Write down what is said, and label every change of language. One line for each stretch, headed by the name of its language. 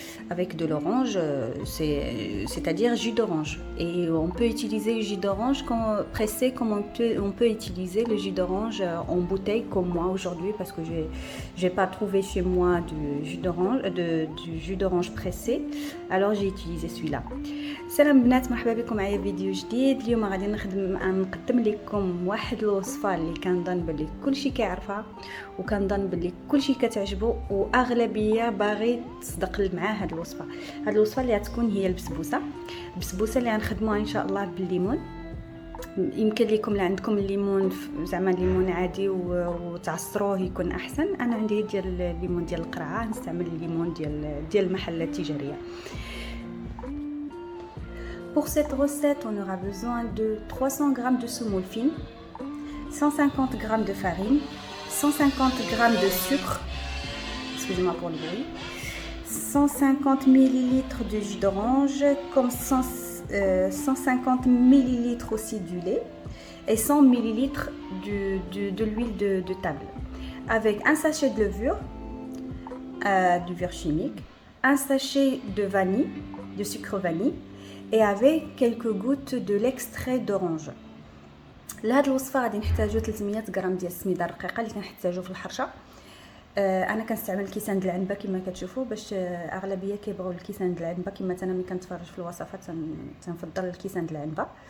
French: Avec de l'orange, c'est-à-dire jus d'orange. Et on peut utiliser le jus d'orange pressé comme on peut utiliser le jus d'orange en bouteille comme moi aujourd'hui parce que je n'ai pas trouvé chez moi du jus d'orange pressé. Alors j'ai utilisé celui-là.
Arabic: سلام بنات، مرحبا بكم معايا فيديو جديد. اليوم غادي نقدم لكم واحد الوصفه اللي كنظن بلي كلشي كيعرفها وكنظن بلي كلشي كتعجبو واغلبيه باغي تصدق مع هاد الوصفه. هاد الوصفه اللي غتكون هي البسبوسه اللي غنخدموها ان شاء الله بالليمون. يمكن لكم اللي عندكم الليمون زعما الليمون عادي وتعصروه يكون احسن. انا عندي ديال الليمون ديال القرعه، نستعمل الليمون ديال المحلات التجاريه.
French: Pour cette recette, on aura besoin de 300 g de semoule fine, 150 g de farine, 150 g de sucre, excusez-moi pour le bruit, 150 ml de jus d'orange, comme 150 ml aussi du lait et 100 ml de l'huile de table, avec un sachet de levure, chimique, un sachet de vanille, de sucre vanille, et avec quelques gouttes de l'extrait d'orange.
Arabic: لهاد الوصفه غادي نحتاجو 300 غرام ديال السميده الرقيقه اللي كنحتاجو في الحرشه. انا كنستعمل الكيسان ديال العنبه كما كتشوفوا، باش اغلبيه كيبغيو الكيسان ديال العنبه. كما انا ملي كنتفرج في الوصفات تنفضل الكيسان ديال العنبه.